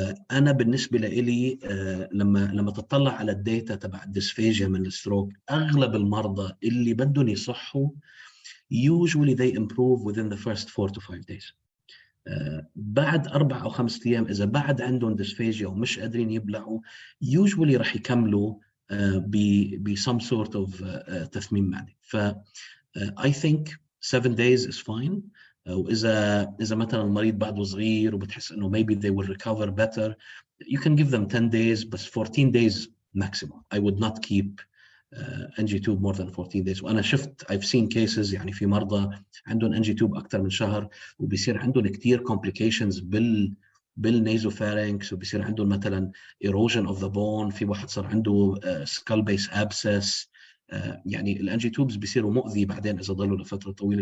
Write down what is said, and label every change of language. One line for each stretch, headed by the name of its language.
Arabic: أنا بالنسبة لي لما تطلع على الداتا تبع الديسفيجيا من الستروك، أغلب المرضى اللي بدهم يصحوا
English: usually they improve within the first 4 to 5 days.
Arabic: بعد 4 أو 5 أيام إذا بعد عندهم ديسفيجيا ومش قادرين يبلعوا
English: usually
Arabic: رح يكملوا ب
English: some sort of
Arabic: تثميم معدي.
English: ف I think 7 days is fine.
Arabic: وإذا مثلا المريض بعده صغير وبتحس إنه
English: maybe they will recover better, you can give them 10 days
Arabic: بس
English: 14 days maximum. I would not keep NG tube more than 14 days.
Arabic: وأنا شفت
English: I've seen cases
Arabic: يعني في مرضى عندهم NG tube أكثر من شهر وبيصير عندهم كتير
English: complications
Arabic: بالنيزوفارynx، وبيصير عندهم مثلا
English: erosion of the bone،
Arabic: في واحد صار عنده
English: skull base abscess.
Arabic: يعني الانجي توبز بيصيروا مؤذي بعدين اذا ضلوا لفتره طويله.